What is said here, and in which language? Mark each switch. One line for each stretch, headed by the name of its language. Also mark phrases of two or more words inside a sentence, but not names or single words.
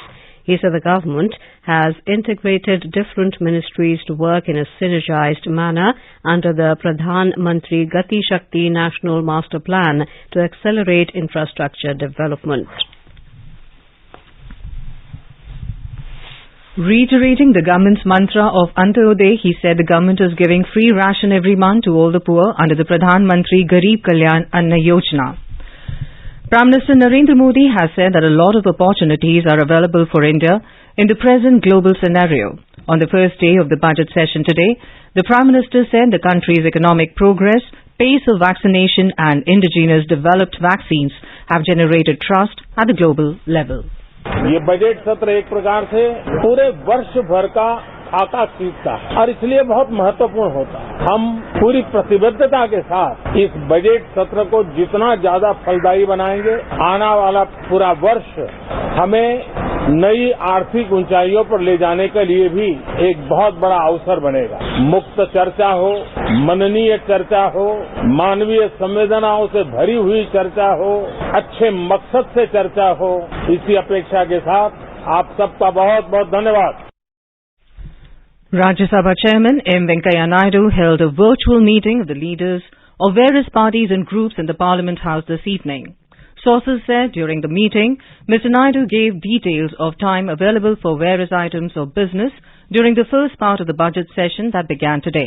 English: He said the government has integrated different ministries to work in a synergized manner under the Pradhan Mantri Gati Shakti National Master Plan to accelerate infrastructure development. Reiterating the government's mantra of Antyodaya, he said the government is giving free ration every month to all the poor under the Pradhan Mantri Garib Kalyan Anna Yojana. Prime Minister Narendra Modi has said that a lot of opportunities are available for India in the present global scenario. On the first day of the budget session today, the Prime Minister said the country's economic progress, pace of vaccination and indigenous developed vaccines have generated trust at the global level.
Hindi: ये बजट सत्र एक प्रकार से पूरे वर्ष भर का खाका खींचता है और इसलिए बहुत महत्वपूर्ण होता है। हम पूरी प्रतिबद्धता के साथ इस बजट सत्र को जितना ज्यादा फलदायी बनाएंगे, आने वाला पूरा वर्ष हमें नई आर्थिक ऊंचाइयों पर ले जाने के लिए भी एक बहुत बड़ा अवसर बनेगा। मुक्त चर्चा हो, मननीय चर्चा हो, मानवीय संवेदनाओं से भरी हुई चर्चा हो, अच्छे मकसद से चर्चा हो, इसी अपेक्षा के साथ आप सबका बहुत बहुत धन्यवाद।
English: Rajya Sabha Chairman M. Venkaiah Naidu held a virtual meeting of the leaders of various parties and groups in the Parliament House this evening. Sources said during the meeting, Mr. Naidu gave details of time available for various items of business during the first part of the budget session that began today.